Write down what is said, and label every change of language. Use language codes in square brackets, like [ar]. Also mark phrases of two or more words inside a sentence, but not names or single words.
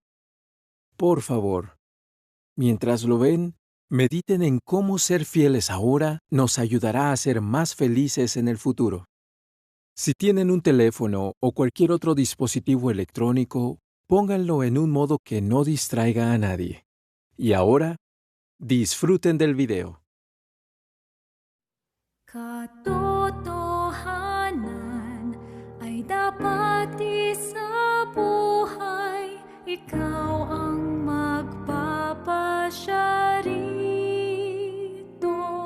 [es] Por favor, mientras lo ven, mediten en cómo ser fieles ahora nos ayudará a ser más felices en el futuro. Si tienen un teléfono o cualquier otro dispositivo electrónico, pónganlo en un modo que no distraiga a nadie. Y ahora, disfruten del video. [tl] Katotohanan ay dapat sa buhay, ikaw ang magpapasya rito.